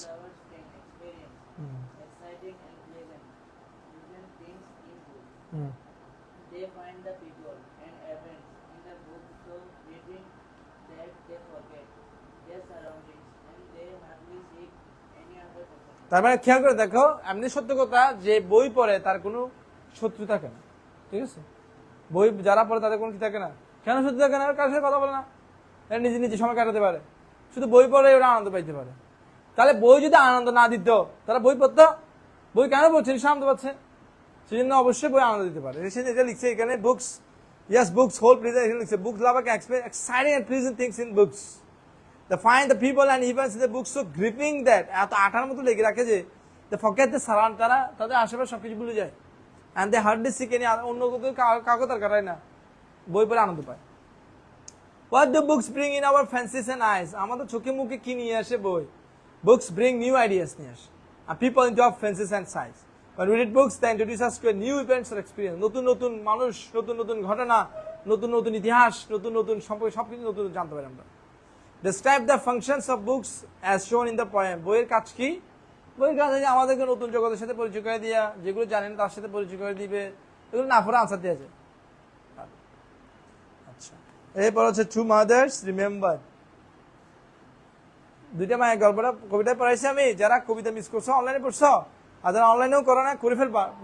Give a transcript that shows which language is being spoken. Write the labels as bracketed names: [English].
[English] Lovers can experience exciting and pleasant things in books. They find the people and events in the book so fleeting that they forget their surroundings and they hardly seek any other person. [Bangla] তার মানে খেয়াল করে দেখো, এমনি সত্য কথা যে বই পড়ে তার কোনো শত্রু থাকে না, ঠিক আছে? বই যারা পড়ে তাদের কোনো কি থাকে না। কেন শত্রু থাকে না? কারোর সাথে কথা বলে না, এরা নিজে সময় কাটাতে পারে, শুধু বই পড়ে ওরা আনন্দ পাইতে পারে। তাহলে বই যদি আনন্দ না দিত তারা বই পড়তো? বই কেন পড়ছে? নিশ্চয় আনন্দ পাচ্ছে, সেই জন্য অবশ্যই বই আনন্দ দিতে পারে। এটা লিখছে এখানে, [English] books, yes, books hold pleasant, [Bangla] এখানে লিখছে [English] books lover can experience exciting and pleasant things in books. They find the people and events in the books so gripping that [Bangla] এত আঠার মতো লেগে রাখে যে [English] they forget the surround, [Bangla] তারা তাদের আশেপাশে সবকিছু ভুলে যায়। [English] and they hardly seek any [Bangla] অন্য কাউকে দরকার হয় না, বই পড়ে আনন্দ পায়। [English] What do books bring in our fancies and eyes? [Bangla] আমাদের চোখে মুখে কি নিয়ে আসে বই? [English] Books bring new ideas [Bangla] নিয়ে আসে, [English] and people into our fancies and sights. When we read books, they introduce us to a new events or experience. [Bangla] নতুন নতুন মানুষ, নতুন নতুন ঘটনা, নতুন নতুন ইতিহাস, নতুন নতুন সম্পর্কে সবকিছু নতুন জানতে পারি আমরা। [English] Describe the functions of books as shown in the poem. [Bangla] বইয়ের কাজ কি? বইয়ের কাজ হচ্ছে আমাদেরকে নতুন জগতের সাথে পরিচয় করে দেওয়া, যেগুলো জানেন তার সাথে পরিচয় করে দিবে, এগুলো না পড়ে আনসার দেওয়া যায়। আচ্ছা, এরপর হচ্ছে টু মাদার্স রিমেম্বার। দুইটা মায়ের গল্পটা কবিতা পড়াইছি আমি। যারা কবিতা মিস করছো অনলাইনে পড়ছো, আর যারা অনলাইনেও করো না, করে ফেলবা।